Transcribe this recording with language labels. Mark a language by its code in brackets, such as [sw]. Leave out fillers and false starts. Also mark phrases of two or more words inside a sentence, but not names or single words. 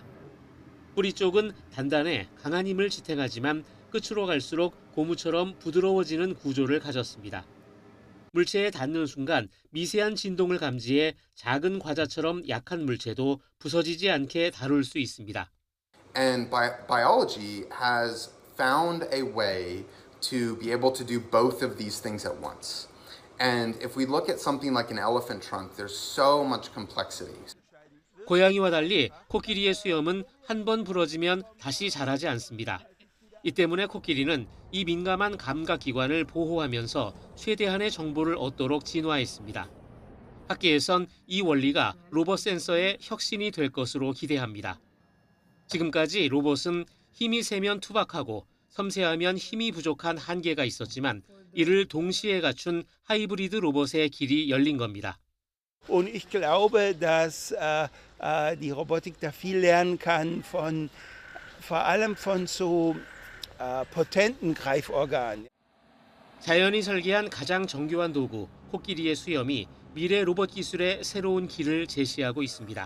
[ko] 뿌리 쪽은 단단해 강한 힘을 지탱하지만 끝으로 갈수록 고무처럼 부드러워지는 구조를 가졌습니다. 물체에 닿는 순간 미세한 진동을 감지해 작은 과자처럼 약한 물체도 부서지지 않게 다룰 수 있습니다. [en] And biology has found a way to be able to do both of these things at once. And if we look at something like an elephant trunk, there's so much complexity. [ko] 고양이와 달리 코끼리의 수염은 한 번 부러지면 다시 자라지 않습니다. 이 때문에 코끼리는 이 민감한 감각 기관을 보호하면서 최대한의 정보를 얻도록 진화했습니다. 학계에선 이 원리가 로봇 센서의 혁신이 될 것으로 기대합니다. 지금까지 로봇은 힘이 세면 투박하고 섬세하면 힘이 부족한 한계가 있었지만 이를 동시에 갖춘 하이브리드 로봇의 길이 열린 겁니다. [de] Und ich glaube, dass die Robotik da viel lernen kann vor allem von so potenten Greiforganen. [ko] 자연이 설계한 가장 정교한 도구, 코끼리의 수염이 미래 로봇 기술의 새로운 길을 제시하고 있습니다.